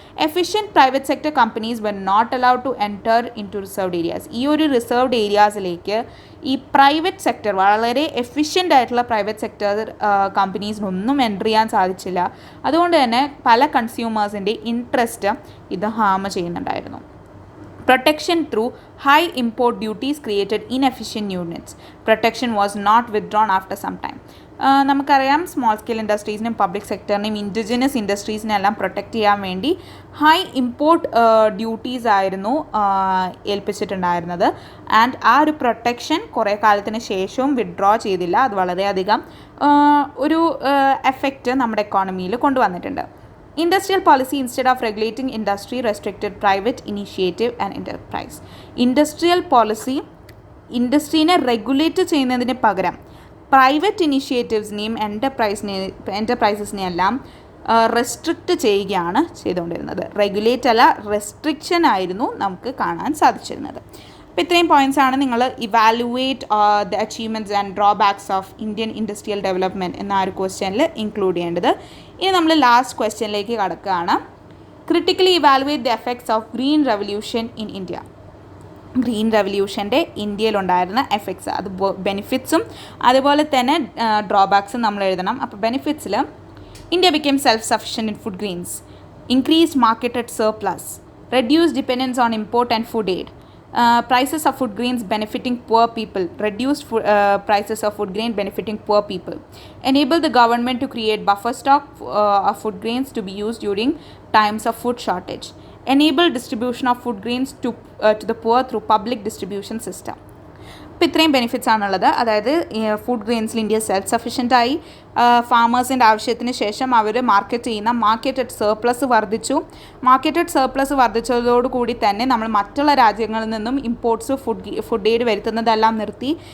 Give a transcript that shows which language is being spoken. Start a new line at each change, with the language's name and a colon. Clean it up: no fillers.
English: Efficient private sector companies were not allowed to enter in to reserved areas.
Malayalam: ഈ ഒരു reserved ഏരിയാസിലേക്ക് ഈ private sector, വളരെ efficient ആയിട്ടുള്ള private sector കമ്പനീസിനൊന്നും enter ചെയ്യാൻ സാധിച്ചില്ല. അതുകൊണ്ട് തന്നെ പല കൺസ്യൂമേഴ്സിൻ്റെ ഇൻട്രസ്റ്റ് ഇത് ഹാം ചെയ്യുന്നുണ്ടായിരുന്നു.
English: Protection through high import duties created inefficient units. Protection was not withdrawn after some time.
Malayalam: നമുക്കറിയാം small scale ഇൻഡസ്ട്രീസിനും public സെക്ടറിനെയും indigenous ഇൻഡസ്ട്രീസിനെല്ലാം protect ചെയ്യാൻ വേണ്ടി ഹൈ ഇമ്പോർട്ട് ഡ്യൂട്ടീസ് ആയിരുന്നു ഏൽപ്പിച്ചിട്ടുണ്ടായിരുന്നത്. ആൻഡ് ആ ഒരു പ്രൊട്ടക്ഷൻ കുറേ കാലത്തിന് ശേഷവും വിഡ്രോ ചെയ്തില്ല. അത് വളരെയധികം ഒരു എഫക്റ്റ് നമ്മുടെ എക്കോണമിയിൽ കൊണ്ടുവന്നിട്ടുണ്ട്.
English: Industrial policy, instead of regulating industry, restricted private initiative and enterprise.
Malayalam: Industrial policy ഇൻഡസ്ട്രീനെ regulate ചെയ്യുന്നതിന് പകരം പ്രൈവറ്റ് ഇനിഷ്യേറ്റീവ്സിനെയും എൻ്റർപ്രൈസസിനെയും എല്ലാം റെസ്ട്രിക്റ്റ് ചെയ്യുകയാണ് ചെയ്തുകൊണ്ടിരുന്നത്. റെഗുലേറ്റ് അല്ല, റെസ്ട്രിക്ഷൻ ആയിരുന്നു നമുക്ക് കാണാൻ സാധിച്ചിരുന്നത്. അപ്പോൾ ഇത്രയും പോയിൻറ്റ്സാണ് നിങ്ങൾ
English: evaluate the achievements and drawbacks of Indian industrial development
Malayalam: എന്ന ആ ഒരു ക്വസ്റ്റ്യനിൽ ഇൻക്ലൂഡ് ചെയ്യേണ്ടത്. ഇനി നമ്മൾ ലാസ്റ്റ് ക്വസ്റ്റ്യനിലേക്ക് കടക്കുകയാണ്.
English: Critically evaluate the effects of green revolution in India.
Malayalam: Green റെവല്യൂഷൻ്റെ ഇന്ത്യയിലുണ്ടായിരുന്ന effects, അത് ബെനിഫിറ്റ്സും അതുപോലെ തന്നെ ഡ്രോബാക്സും നമ്മൾ എഴുതണം. അപ്പോൾ ബെനിഫിറ്റ്സിൽ
English: India became self sufficient in food grains, increased marketed surplus, reduced dependence on import and food aid, prices of food grains benefiting poor people, reduced prices of food grain benefiting poor people, enable the government to create buffer stock of food grains to be used during times of food shortage, enable distribution of food grains to the poor through public distribution system.
Malayalam: അപ്പോൾ ഇത്രയും benefits ആണുള്ളത്. അതായത് food ഗ്രെയിൻസിൽ India self സഫിഷ്യൻ്റായി, ഫാമേഴ്സിൻ്റെ ആവശ്യത്തിന് ശേഷം അവർ market ചെയ്യുന്ന marketed surplus വർദ്ധിച്ചു. Marketed surplus വർദ്ധിച്ചതോടുകൂടി തന്നെ നമ്മൾ മറ്റുള്ള രാജ്യങ്ങളിൽ നിന്നും ഇമ്പോർട്ട്സ് ഫുഡ് എയ്ഡ് വരുത്തുന്നതെല്ലാം നിർത്തി.